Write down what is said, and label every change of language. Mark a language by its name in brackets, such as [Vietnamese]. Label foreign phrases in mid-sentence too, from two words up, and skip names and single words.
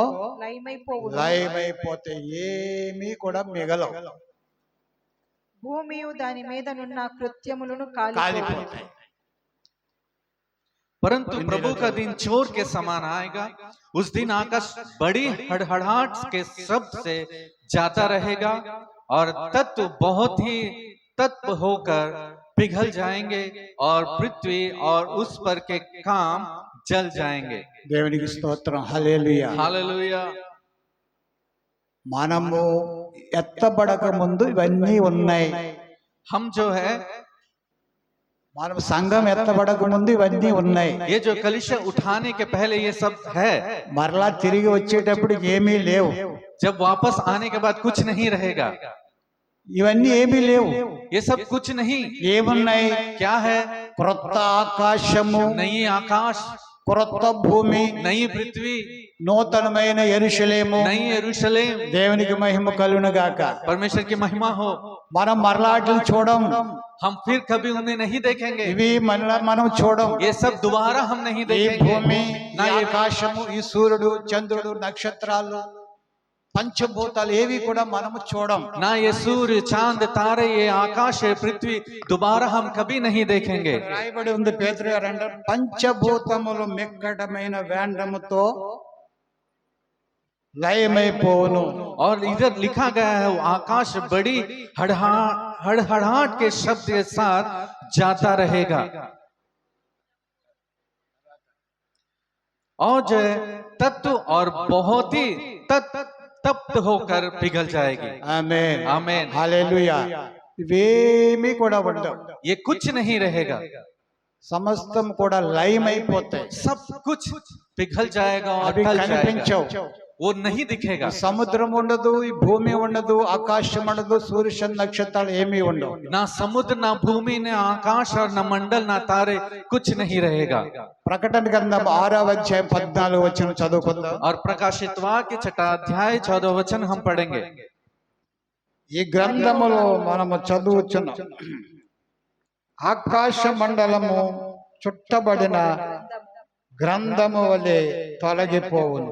[Telugu] లయమైపోవును. లయమైపోతే ఏమీ కూడా మిగలవు. భూమియు దాని మీదనున్న కృత్యములను కాలిపోవును. కాలిపోతాయి. [Hindi] परंतु प्रभु का दिन चोर के समान आएगा। उस दिन आकाश बड़ी हड़हड़ाहट के शब्द से जाता रहेगा और तत्व बहुत ही तत्व होकर पिघल जाएंगे और पृथ्वी और उस पर के काम जल जाएंगे। [Telugu] దేవునికి స్తోత్రం, హల్లెలూయా. [Hindi] हालेलुया। [Telugu] మనము ఎత్తబడక ముందు ఇవన్నీ ఉన్నాయి. [Hindi] हम जो है [Telugu] మనం సంఘం ఎత్తబడక ముందు ఇవన్నీ ఉన్నాయి. [Hindi] ये जो कलिशा उठाने के पहले ये सब है, [Telugu] మరలా తిరిగి వచ్చేటప్పుడు ఏమీ లేవు. [Hindi] जब वापस आने के बाद कुछ नहीं रहेगा। [Telugu] ఇవన్నీ ఏమీ లేవు. [Hindi] ये सब कुछ नहीं। [Telugu] ఏమున్నాయి? [Hindi] क्या है? [Telugu] క్రొత్త ఆకాశము, [Hindi] नई आकाश, [Telugu] క్రొత్త భూమి, [Hindi] नई पृथ्वी, [Telugu] నూతనమైన యెరూషలేము. [Hindi] नई यरूशलेम। [Telugu] దేవునికి మహిమ కలుగును గాక. [Hindi] परमेश्वर की महिमा हो। [Telugu] మనం మరలాటిని చూడం. [Hindi] हम फिर कभी उन्हें नहीं देखेंगे। [Telugu] ఇవి మరలా మనం చూడం. [Hindi] ये सब दोबारा हम नहीं [Telugu] ఈ [Hindi] देखेंगे। [Telugu] భూమి, [Hindi] ना [Telugu] ఈ [Hindi] ये [Telugu] ఆకాశము, ఈ సూర్యుడు, చంద్రుడు, నక్షత్రాలు, పంచభూతాలు ఏవి కూడా మనము చూడం. [Hindi] ना ये सूर्य, चांद, तारे, ये आकाश है, पृथ्वी दोबारा हम कभी नहीं देखेंगे। [Telugu] రాయబడి ఉంది పేతురు గారు అంటారు, పంచభూతములు మిక్కటమైన వేండ్రముతో లయమైపోవును. [Hindi] और इधर लिखा गया है वो आकाश बड़ी हड़हड़ाहट के शब्द के साथ जाता रहेगा और जो है तत्व और बहुत ही तप्त होकर पिघल जाएगी। [Telugu] ఆమేన్, [Hindi] आमीन। [Telugu] హల్లెలూయా. ఇవేమీ కూడా ఉండవు. [Hindi] ये कुछ नहीं रहेगा, [Telugu] సమస్తం కూడా లయమైపోతాయి. [Hindi] सब कुछ पिघल जाएगा और [Telugu] అవి [Hindi] टल जाएगा। [Telugu] కనిపించవు. [Hindi] वो नहीं दिखेगा। [Telugu] సముద్రం ఉండదు, ఈ భూమి ఉండదు, ఆకాశం ఉండదు, సూర్య నక్షత్రాలు ఏమీ ఉండవు. [Hindi] ना समुद्र, ना भूमि, ना आकाश और ना मंडल, ना तारे, कुछ नहीं रहेगा। [Telugu] ప్రకటన గ్రంథం 6వ అధ్యాయం 14వ వచనం చదువుకుందాం. [Hindi] और प्रकाशित वाक्य 6 अध्याय 14 वचन हम पढ़ेंगे। [Telugu] ఈ గ్రంథములో మనము చదువుచున్నాం, ఆకాశ మండలము చుట్టబడిన గ్రంథము వలె తొలగిపోవును.